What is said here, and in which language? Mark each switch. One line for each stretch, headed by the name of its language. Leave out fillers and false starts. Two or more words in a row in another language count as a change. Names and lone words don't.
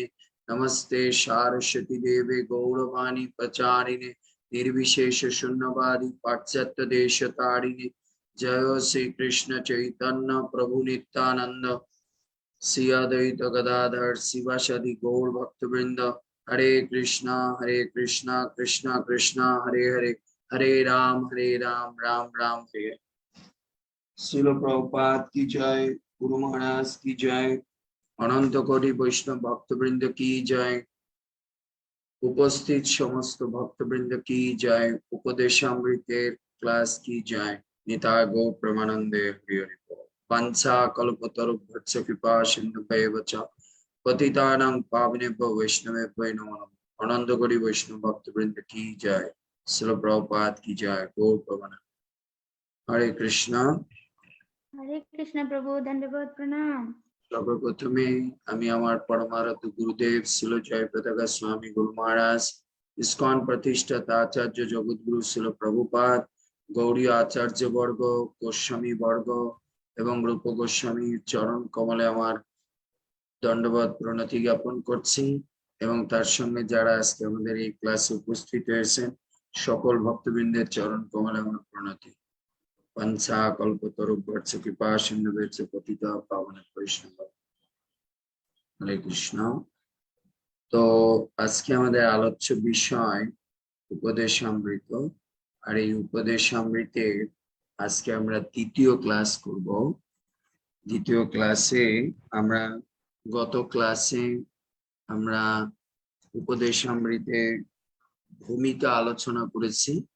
Sanskrit: नमस्ते सारस्वती देवे गौरवाणी प्रचारिणे निर्विशेष शून्यवादी पाश्चात्य देश तारिणे जय श्री कृष्ण चैतन्य प्रभु नित्यानंद श्री अद्वैत गदाधर शिवासादि गौर भक्तवृंद हरे कृष्णा कृष्ण कृष्ण हरे हरे हरे राम राम राम हरे हरे।
Hindi: श्रील प्रभुपाद की जय, गुरु महाराज की जय, अनंत कोटि वैष्णव भक्तवृंद की जय, उपस्थित समस्त भक्तवृंद की जय, उपदेशामृतेर क्लास की जय,
Bangla: নিতাই গৌর প্রেমানন্দে হরি হরি বোল।
Sanskrit: पंचा कल्पतरुभ्यश्च कृपा सिन्धुभ्येव च पतितानां पावनेभ्यो वैष्णवेभ्यो नमो नमः।
Hindi: अनंत कोटि वैष्णव भक्तवृंद की जय, श्रील प्रभुपाद की जय, गौर प्रेमानंद।
Sanskrit: हरे कृष्णा
Hindi: प्रभु धन्यवाद प्रणाम।
Bangla: सर्वप्रथमे আমি আমার পরমারাধ্য গুরুদেব শ্রীল জয়প্রতাকা স্বামী গুরু মহারাজ, ইসকন প্রতিষ্ঠাতা আচার্য জগৎগুরু শ্রীল প্রভুপাদ, গৌড়ীয় আচার্য বর্গ, গোস্বামী বর্গ এবং রূপ গোস্বামীর চরণ কমলে আমার দণ্ডবত প্রণতি জ্ঞাপন করছি এবং তার সঙ্গে যারা আজকে আমাদের এই ক্লাসে উপস্থিত হয়েছেন সকল ভক্তবৃন্দের চরণ কমলে আমার প্রণতি।
Sanskrit: पंचा कल्पतरुभ्यश्च कृपा सिन्धुभ्यश्च पतितानां पावनेभ्यो वैष्णवेभ्यो हरे कृष्ण।
Bangla: तो আজকে আমাদের আলোচ্য বিষয় উপদেশামৃত, আর এই উপদেশামৃতে আজকে আমরা তৃতীয় ক্লাস করব। দ্বিতীয় ক্লাসে আমরা গত ক্লাসে আমরা উপদেশামৃতে ভূমিকা আলোচনা করেছি।